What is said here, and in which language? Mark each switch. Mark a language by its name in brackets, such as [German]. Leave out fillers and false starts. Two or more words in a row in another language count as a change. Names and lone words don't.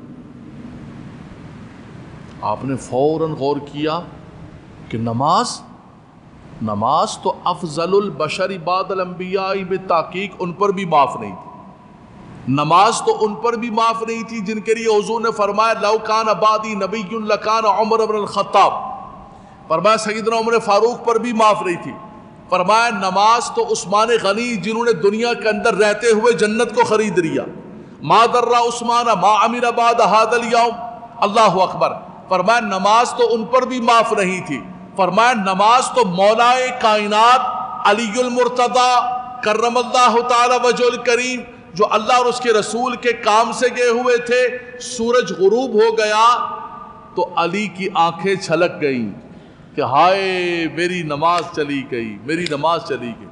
[Urdu] آپ نے فوراً غور کیا کہ نماز تو [Arabic] افضل البشر بعد الانبیاء بالتحقیق [Urdu] ان پر بھی معاف نہیں تھی، نماز تو ان پر بھی معاف نہیں تھی جن کے لیے حضور نے فرمایا [Arabic] لو کان بعدی نبی لکان عمر بن الخطاب، [Urdu] فرمایا سیدنا عمر فاروق پر بھی معاف نہیں تھی، فرمایا نماز تو عثمان غنی جنہوں نے دنیا کے اندر رہتے ہوئے جنت کو خرید لیا، [Arabic] ما در عثمان ما عمل بعد هذا اليوم، اللہ اکبر، [Urdu] فرمایا نماز تو ان پر بھی معاف نہیں تھی، فرمایا نماز تو مولائے کائنات علی المرتضی [Arabic] کرم اللہ تعالی وجہ الکریم [Urdu] جو اللہ اور اس کے رسول کے کام سے گئے ہوئے تھے، سورج غروب ہو گیا تو علی کی آنکھیں چھلک گئیں کہ ہائے میری نماز چلی گئی، میری نماز چلی گئی۔